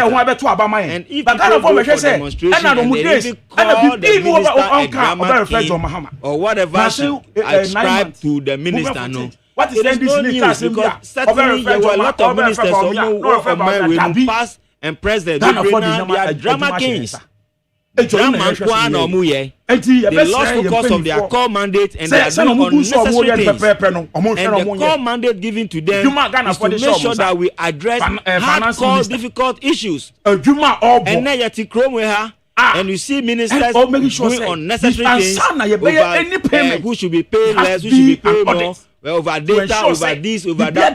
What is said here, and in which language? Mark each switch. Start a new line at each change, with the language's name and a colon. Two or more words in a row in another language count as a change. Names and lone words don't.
English: And if people go for demonstration and they even call the minister a grammar king or whatever should ascribe to the minister, no. What is it is no news because certainly there were a lot of ministers who past and president they are drama kings.
Nyoro: drama kwa na omu ye.
English: They lost focus of their core mandate and they are doing unnecessary things. And the core mandate given to them is to make sure that we address hardcore difficult issues. And now yet and you see ministers doing unnecessary things over who should be paid less, who should be paid more, over data, over this, over that.